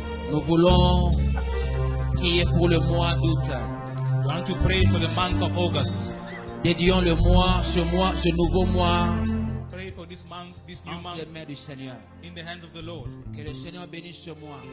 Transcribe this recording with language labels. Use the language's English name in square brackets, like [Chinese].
[French] Nous voulons prier pour le mois d'août. [English] We want to pray for the month of August. [French] Dédions le mois, ce nouveau mois, [English] Pray for this month, this new [French] entre les [English] month, [French] mains du Seigneur. [English] in the hands of the Lord. [French] Que le Seigneur bénisse ce mois.